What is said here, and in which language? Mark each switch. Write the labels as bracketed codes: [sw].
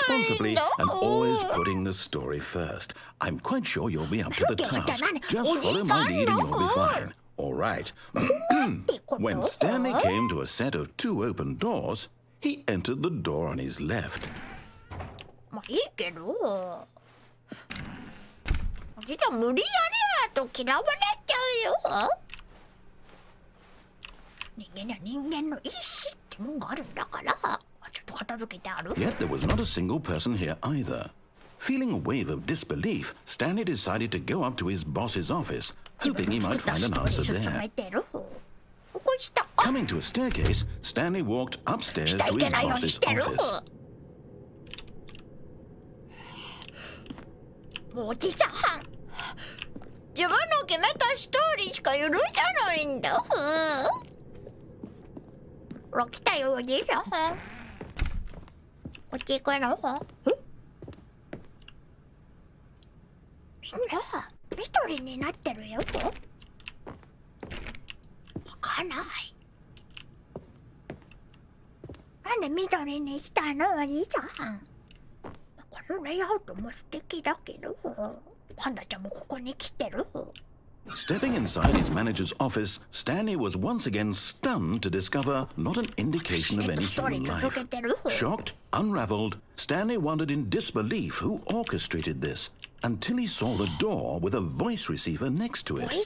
[en] responsibly [ja] の。 [en] and always putting the story first. I'm quite sure you'll be up to the task. Just follow my lead and you'll be fine. All right. When Stanley came to a set of 2 open doors, he entered the door on his left. [ja] まあいいけど。おじさん無理やりやと嫌われちゃうよ。人間には人間の意志ってもんがあるんだから。ちょっと片付けてある。 [en] Yet there was not a single person here either. Feeling a wave of disbelief, Stanley decided to go up to his boss's office, hoping he might find an answer there. Coming to a staircase, Stanley walked upstairs to his boss's office. [ja] もうおじさん、自分の決めたストーリーしか許さないんだ。ほら来たよおじさん。こっち行くの？みんな緑になってるよ。開かない。なんで緑にしたのおじさん。このレイアウトも素敵だけど、パンダちゃんもここに来てる。 [en] Stepping inside his manager's office, Stanley was once again stunned to discover not an indication of any human life. Shocked, unraveled, Stanley wondered in disbelief who orchestrated this, until he saw the door with a voice receiver next to it.